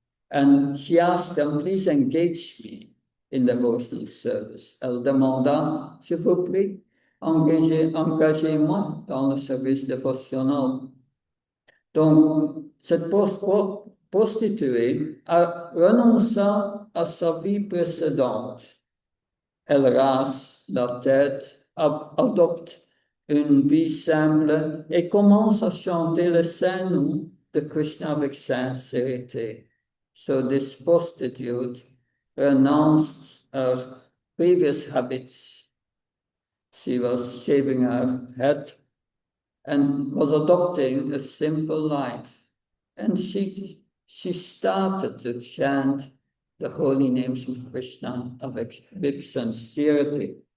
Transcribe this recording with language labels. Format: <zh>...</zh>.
<en>And she asked them, please engage me in devotional service.</en> <fr>Elle demanda, je vous prie, engagez-moi dans le service dévotionnel. Donc, cette prostituée a renoncé à sa vie précédente. Elle rase la tête, adopte une vie simple et commence à chanter le saint nom de Krishna avec sincérité.</fr> <en>So this prostitute renounced her previous habits. She was shaving her head and was adopting a simple life. And she started to chant the holy names of Krishna with sincerity.</en>